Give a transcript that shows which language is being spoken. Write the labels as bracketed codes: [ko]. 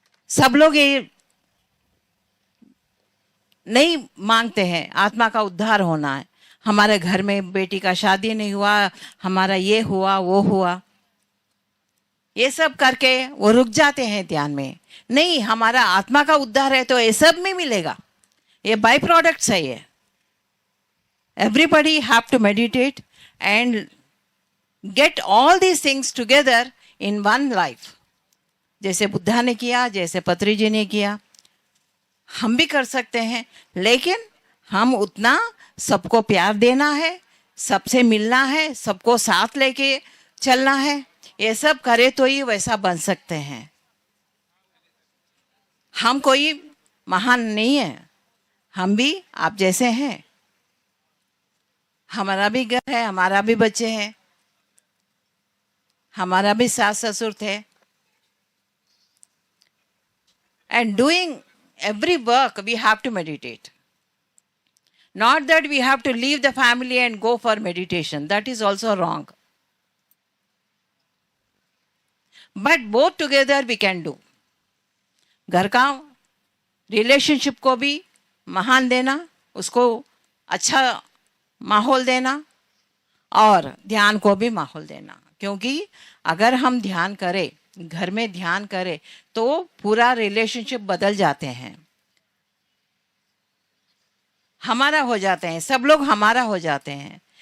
[hi] सब लोग ये नहीं मांगते हैं आत्मा का उद्धार होना है। हमारे घर में बेटी का शादी नहीं हुआ, हमारा ये हुआ वो हुआ, ये सब करके वो रुक जाते हैं ध्यान में। नहीं, हमारा आत्मा का उद्धार है तो ये सब में मिलेगा, ये बाय प्रोडक्ट्स है ये। [en] Everybody have to meditate and get all these things together in one life. [hi] जैसे बुद्धा ने किया, जैसे पत्री जी ने किया, हम भी कर सकते हैं। लेकिन हम उतना सबको प्यार देना है, सबसे मिलना है, सबको साथ लेके चलना है। ये सब करे तो ही वैसा बन सकते हैं। हम कोई महान नहीं है, हम भी आप जैसे हैं। हमारा भी घर है, हमारा भी बच्चे हैं, हमारा भी सास ससुर थे। [en] And doing every work we have to meditate. Not that we have to leave the family and go for meditation. That is also wrong. But both together we can do. [hi] घर का रिलेशनशिप को भी महान देना, उसको अच्छा माहौल देना, और ध्यान को भी माहौल देना। क्योंकि अगर हम ध्यान करें, घर में ध्यान करें, तो पूरा रिलेशनशिप बदल जाते हैं, हमारा हो जाते हैं, सब लोग हमारा हो जाते हैं।